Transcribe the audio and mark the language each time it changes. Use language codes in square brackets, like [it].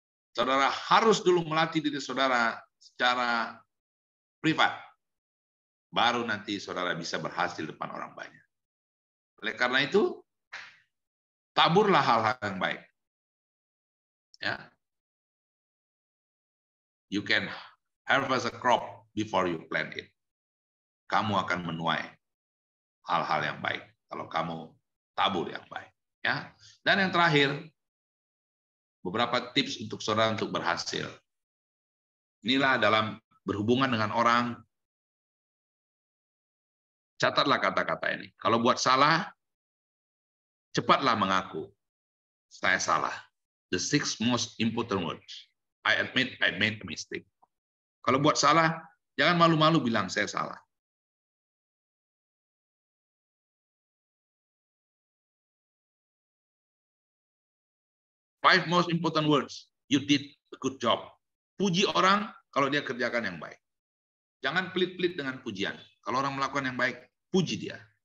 [id] Saudara harus dulu melatih diri saudara secara privat. Baru nanti saudara bisa berhasil depan orang banyak. Oleh karena itu, taburlah hal-hal yang baik. Ya. [en] You can harvest a crop before you plant it. [id] Kamu akan menuai hal-hal yang baik kalau kamu tabur yang baik. Ya. Dan yang terakhir, beberapa tips untuk saudara untuk berhasil. Inilah dalam berhubungan dengan orang, catatlah kata-kata ini. Kalau buat salah, cepatlah mengaku, saya salah. [en] The 6 most important words. I admit I made a mistake. [id] Kalau buat salah, Jangan malu-malu bilang saya salah. [en] Five most important words. You did a good job. [id] Puji orang kalau dia kerjakan yang baik. Jangan pelit-pelit dengan pujian. Kalau orang melakukan yang baik, puji dia.